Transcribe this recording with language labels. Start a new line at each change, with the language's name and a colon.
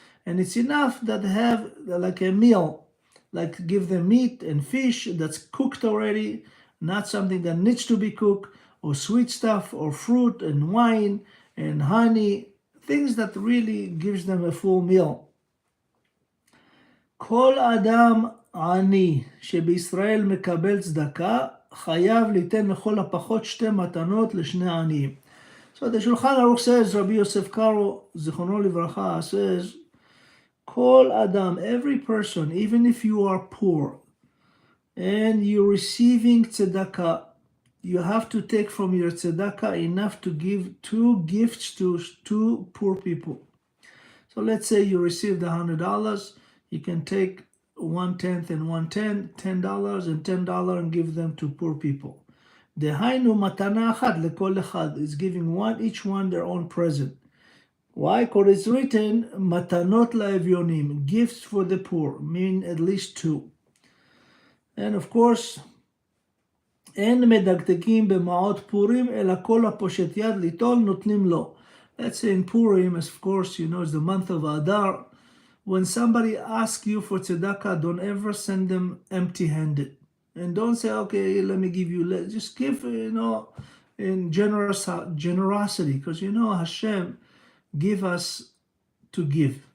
English: And it's enough that they have like a meal, like give them meat and fish that's cooked already, not something that needs to be cooked, or sweet stuff, or fruit and wine and honey, things that really gives them a full meal.
Hebrew: Kol adam עני שבישראל מקבל צדקה, חייב ליתן לכל הפחות 2 מתנות לשני עניים.
English: So the Shulchan Aruch says, Rabbi Yosef Karo, Zichrono Livracha, says,
Hebrew: כל אדם,
English: every person, even if you are poor, and you're receiving tzedakah, you have to take from your tzedakah enough to give 2 gifts to 2 poor people. So let's say you received $100, you can take 1/10 and 1/10, $10 and $10 and give them to poor people.
Hebrew: דהיינו מתנה אחת לכל אחד,
English: is giving each one their own present. Why? Because it's written,
Hebrew: מתנות לאביונים,
English: gifts for the poor, meaning at least 2. And of course,
Hebrew: אין מדקדקים במעות פורים, אלא כל הפושט יד ליטול נותנים לו.
English: Let's say in Purim, of course, you know, it's the month of Adar. When somebody asks you for tzedakah, don't ever send them empty-handed. And don't say, okay, let me give you, just give, you know, in generosity. Because, you know, Hashem give us to give.